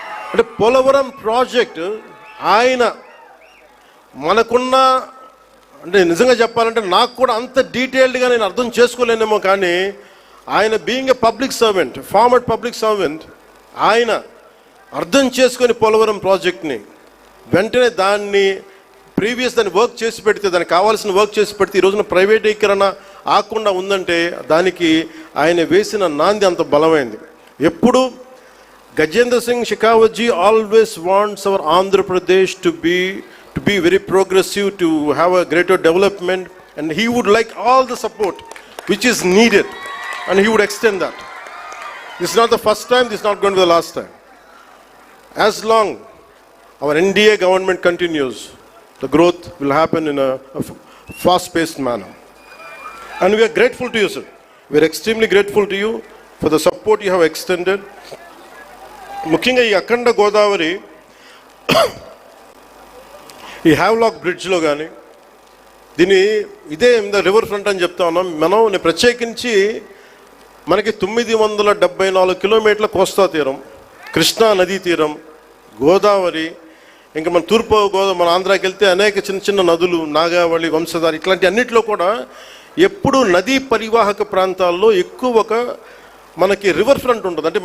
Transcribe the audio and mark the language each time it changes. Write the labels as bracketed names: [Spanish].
[Telugu] అంటే పోలవరం ప్రాజెక్ట్ ఆయన మనకున్న, అంటే నిజంగా చెప్పాలంటే నాకు కూడా అంత డీటెయిల్డ్గా నేను అర్థం చేసుకోలేనేమో, కానీ ఆయన [English] being a public servant, [Telugu] farmer public servant, ఆయన అర్థం చేసుకొని పోలవరం ప్రాజెక్ట్ని వెంటనే దాన్ని వర్క్ చేసి పెడితే, దానికి కావాల్సిన వర్క్ చేసి పెడితే ఈ రోజున ప్రైవేటీకరణ ఆకుండా ఉందంటే దానికి ఆయన వేసిన నాంది అంత బలమైంది. ఎప్పుడు [English] Gajendra Singh Shekhawat ji always wants our Andhra Pradesh to be very progressive, to have a greater development, and he would like all the support which is needed, and he would extend that. This is not the first time, this is not going to be the last time. As long our NDA government continues, the growth will happen in a fast-paced manner. And we are grateful to you, sir. We are extremely grateful to you for the support you have extended. [Telugu] ముఖ్యంగా ఈ అఖండ గోదావరి ఈ Havelock బ్రిడ్జ్లో కానీ ఇదే river front అని చెప్తా ఉన్నాం మనం. ప్రత్యేకించి మనకి 974 కిలోమీటర్ల కోస్తా తీరం, కృష్ణా నదీ తీరం, గోదావరి, ఇంకా మన తూర్పు గోదావరి, మన ఆంధ్రాకి వెళ్తే అనేక చిన్న చిన్న నదులు, నాగావళి, వంశధార, ఇట్లాంటి అన్నింటిలో కూడా ఎప్పుడు నదీ పరివాహక ప్రాంతాల్లో ఎక్కువ మనకి రివర్ ఫ్రంట్ ఉంటుంది.